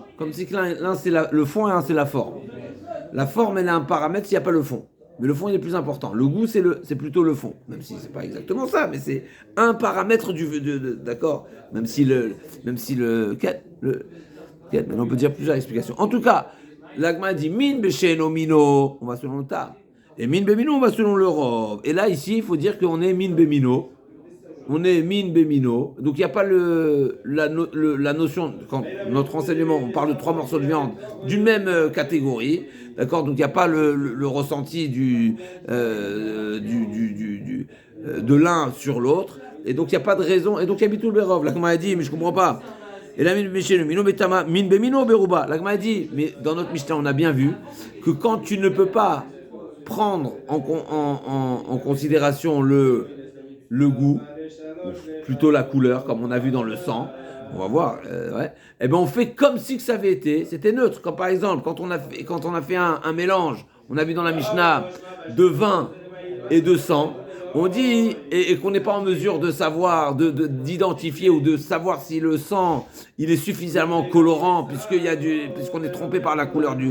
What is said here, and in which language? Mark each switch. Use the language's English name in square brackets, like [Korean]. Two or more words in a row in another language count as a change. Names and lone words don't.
[French] Comme si l'un c'est le fond et l'un c'est la forme. La forme elle a un paramètre s'il n'y a pas le fond. Mais le fond il est plus important. Le goût c'est plutôt le fond. Même si c'est pas exactement ça, mais c'est un paramètre d'accord. Même si le on peut dire plusieurs explications. En tout cas, l'agma dit [Hebrew] מין בשאינו מינו, [French] on va selon le ta. Et [Hebrew] מין במינו [French] on va selon le rov. Et là ici il faut dire qu'on est [Hebrew] מין במינו. [French] On est [Hebrew] מין במינו, [French] donc il n'y a pas la notion, quand notre enseignement, on parle de 3 morceaux de viande d'une même catégorie, d'accord, donc il n'y a pas le ressenti de l'un sur l'autre, et donc il n'y a pas de raison, et donc il y a [Hebrew] ביטול ברוב, [French] là comme on a dit, mais je ne comprends pas, et là [Hebrew] מין במינו ברובא, [French] là comme on a dit, mais dans notre Mishnah on a bien vu que quand tu ne peux pas prendre en considération le goût, plutôt la couleur, comme on a vu dans le sang, on va voir, et ben on fait comme si que ça avait c'était neutre, comme par exemple, quand on a fait un mélange, on a vu dans la Mishnah, de vin et de sang, on dit, et qu'on n'est pas en mesure de savoir, d'identifier ou de savoir si le sang, il est suffisamment colorant, puisqu'on est trompé par la couleur du...